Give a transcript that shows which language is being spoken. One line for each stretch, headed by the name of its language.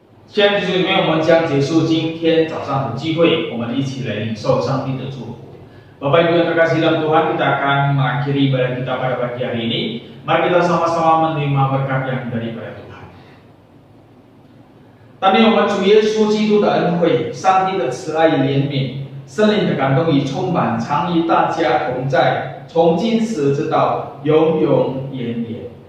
Chinese: 现在弟兄姊妹，我们将结束今天早上的聚会，我们一起来领受上帝的祝福。
Indonesian: Bapak Ibu yang terkasih dalam Tuhan, kita akan mengakhiri ibadah kita pada pagi hari ini. Mari kita sama-sama menerima berkat yang daripada Tuhan.
Chinese: 但愿我们主耶稣基督的恩惠、上帝的慈爱与怜悯、圣灵的感动与充满，常与大家同在，从今时直到永永远远。